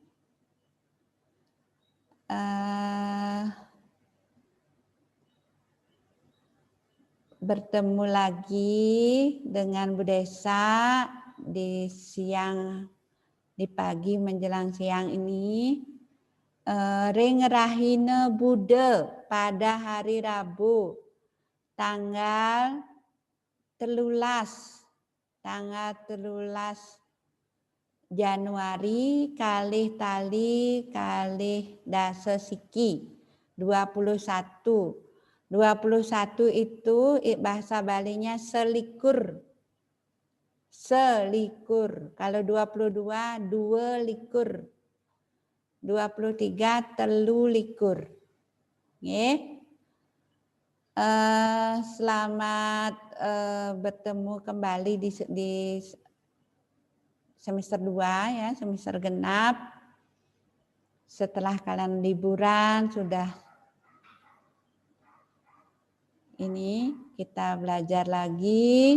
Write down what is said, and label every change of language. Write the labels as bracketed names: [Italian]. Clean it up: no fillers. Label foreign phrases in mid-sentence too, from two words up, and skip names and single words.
[Indonesian] Bertemu lagi dengan Bu Desa di pagi menjelang siang ini. [Balinese] Ring Rahine Bude [Indonesian] pada hari Rabu tanggal 13 Januari [Balinese] kalih tali kalih dasa siki 21. [Indonesian] 21 itu bahasa Balinya selikur. Selikur. Kalau 22, 2 likur. [Balinese] 23, 3 likur. Nggih. [Indonesian] Selamat bertemu kembali di semester 2 ya, semester genap. Setelah kalian liburan sudah ini kita belajar lagi.